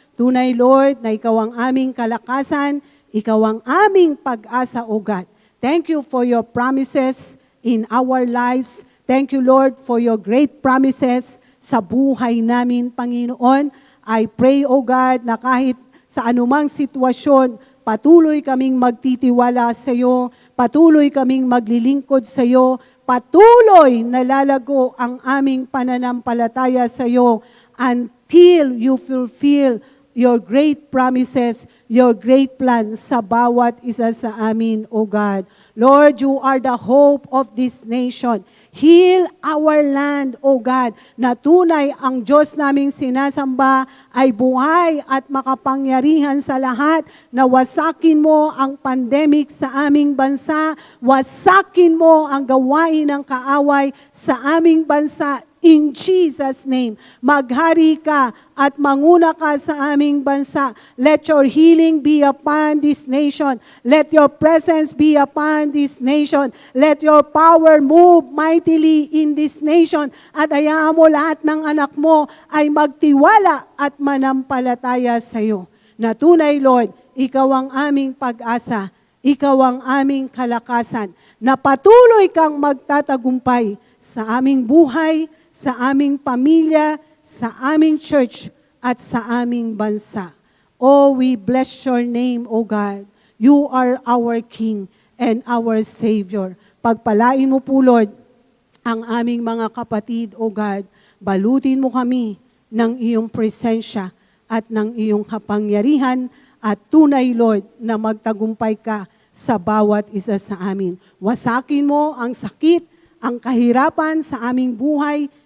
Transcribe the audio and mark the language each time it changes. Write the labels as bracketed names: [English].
[Filipino] Tunay, Lord, na ikaw ang aming kalakasan, ikaw ang aming pag-asa, O God. [English] Thank you for your promises in our lives. Thank you, Lord, for your great promises [Filipino] sa buhay namin, Panginoon. [English] I pray, O God, [Filipino] na kahit sa anumang sitwasyon, patuloy kaming magtitiwala sa iyo, patuloy kaming maglilingkod sa iyo, patuloy na lalago ang aming pananampalataya sa iyo [English] until you fulfill your great promises, your great plan [Filipino] sa bawat isa sa amin, [English] O God. Lord, you are the hope of this nation. Heal our land, O God, [Filipino] na tunay ang Diyos naming sinasamba ay buhay at makapangyarihan sa lahat, na wasakin mo ang pandemic sa aming bansa, wasakin mo ang gawain ng kaaway sa aming bansa. [English] In Jesus' name, [Filipino] maghari ka at manguna ka sa aming bansa. [English] Let your healing be upon this nation. Let your presence be upon this nation. Let your power move mightily in this nation. [Filipino] At hayaan mo lahat ng anak mo ay magtiwala at manampalataya sa iyo. Na tunay, Lord, ikaw ang aming pag-asa. Ikaw ang aming kalakasan, na patuloy kang magtatagumpay sa aming buhay, sa aming pamilya, sa aming church, at sa aming bansa. [English] Oh, we bless your name, O God. You are our King and our Savior. [Filipino] Pagpalain mo po, Lord, ang aming mga kapatid, O God. Balutin mo kami ng iyong presensya at ng iyong kapangyarihan, at tunay, Lord, na magtagumpay ka sa bawat isa sa amin. Wasakin mo ang sakit, ang kahirapan sa aming buhay.